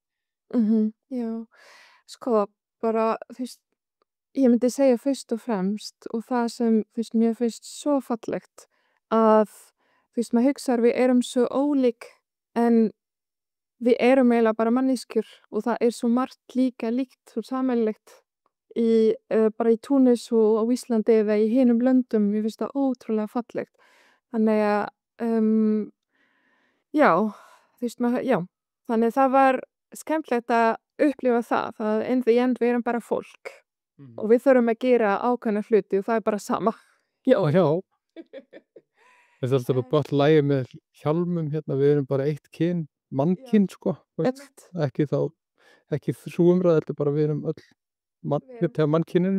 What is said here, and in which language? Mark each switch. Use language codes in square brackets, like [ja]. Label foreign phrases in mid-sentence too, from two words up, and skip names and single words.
[is] Já, sko, bara, þú veist, ég myndi segja fyrst og fremst og það sem, þú veist, mér finnst svo fallegt að, þú veist, maður hugsar við erum svo ólík en við erum eiginlega bara manneskjur og það er svo margt líka líkt og sameiginlegt bara í Túnis og á Íslandi eða í hinum löndum, ég finnst það ótrúlega fallegt. Þannig að, já, þú veist, já, þannig það var skemmtilegt að upplifa það að [en] in the end [is] við erum bara fólk og við þurfum að gera ákveðna hluti og það er bara sama. Já. Það er alltaf gott lagi með hjálmum hérna, við erum bara eitt kyn, mannkyn, sko. Ekki sú umræða, þetta bara við erum öll mannkyninu.